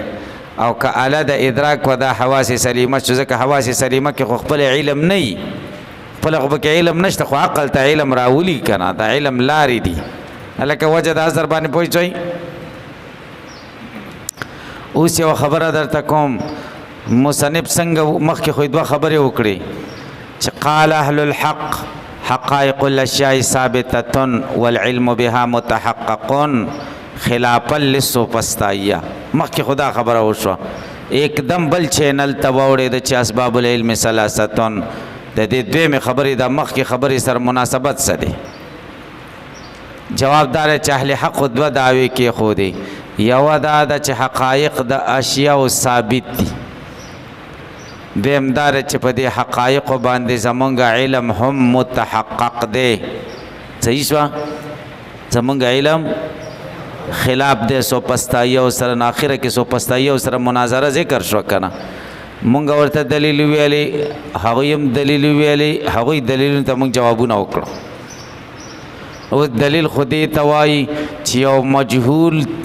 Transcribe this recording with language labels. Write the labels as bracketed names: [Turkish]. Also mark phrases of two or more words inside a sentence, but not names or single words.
[Pashto] او که اله د ادراک و د حواس سلیمه شو، ځکه حواس سلیمه کې خو خپل علم نه وي، خپله خو پکې علم نشته، خو عقل ته علم راولي که نه، د علم لارې دي. هلکه وجه د حضر باندې پوه شئ. اوس یوه خبره درته کوم. مصنف څنګه مخکې خو دوه خبرې وکړې چې [Arabic] قال اهل الحق حقائق الاشیاء ثابتة والعلم بها متحقق خلافا للسوفسطائیه. [Pashto] مخکې خدا خبره وشوه. एकदम بل چینل ته واوړېده چې [Arabic] اسباب العلم ثلاثة. [Pashto] د دې دویمې خبرې د مخکې خبرې سره مناسبت څه دی؟ جواب دار چې اهل حق دوه دعوی کې خو دی یو دا د چې حقایق د اشیاء ثابت دي دیم دار چې په دې حقایق باندې زمونږ علم هم متحقق دی صحیح شو زمونږ علم خلاف دے سو پستائی او سره ناخره کې سو پستائی او سره مناظره ذکر شو کنه مونږ ورته دلیل ویلي هغه هم دلیل ویلي هغه دلیل ته مونږ جوابونه وکړو او دلیل خودی توای چې یو مجهول